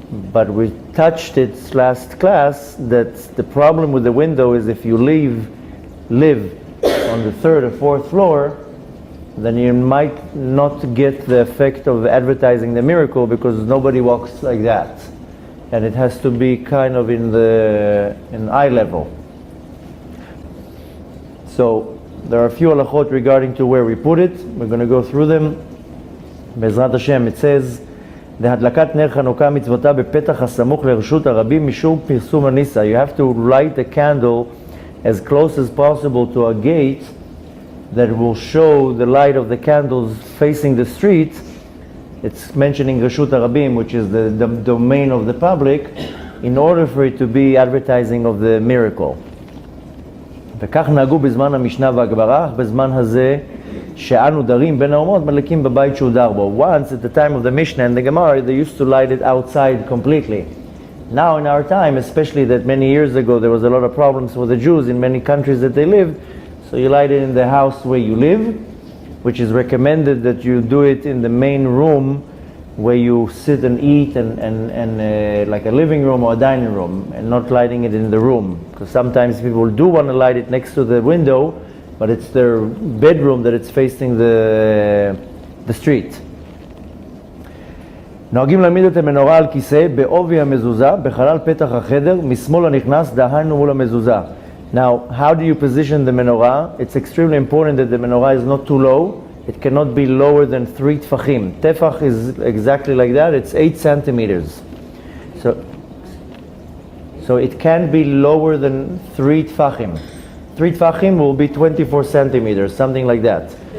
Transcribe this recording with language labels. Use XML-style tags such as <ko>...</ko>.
<en>But we touched it last class that the problem with the window is if you live on the third or fourth floor, then you might not get the effect of advertising the miracle because nobody walks like that. And it has to be kind of in eye level. So there are a few halachot regarding to where we put it. We're going to go through them.</en> <he>Be'ezrat Hashem,</he> <en>it says,</en> <he>להדלקת נר חנוכה מצוותה בפתח הסמוך לרשות הרבים משום פרסום הניסה.</he> <en>You have to light the candle as close as possible to a gate that will show the light of the candles facing the street. It's mentioning Reshut HaRabim, which is the domain of the public, in order for it to be advertising of the miracle.</en> <he>וכך נהגו בזמן המשנה והגמרא, בזמן הזה שאנו דרים בין האומות מדליקים בבית שהוא דר בו.</he> <en>Once, at the time of the Mishnah and the Gemara, they used to light it outside completely. Now in our time, especially that many years ago there was a lot of problems for the Jews in many countries that they lived, so you light it in the house where you live, which is recommended that you do it in the main room where you sit and eat and like a living room or a dining room, and not lighting it in the room, because sometimes people do want to light it next to the window, but it's their bedroom that it's facing the street.</en> <he>נוהגים להעמיד את המנורה על כיסא בעובי המזוזה בחלל פתח החדר משמאל הנכנס דהיינו מול המזוזה.</he> <en>Now, how do you position the menorah? It's extremely important that the menorah is not too low. It cannot be lower than 3 tefachim. Tefach is exactly like that. It's 8 centimeters. So it can be lower than 3 tefachim. 3 tefachim will be 24 centimeters, something like that.</en>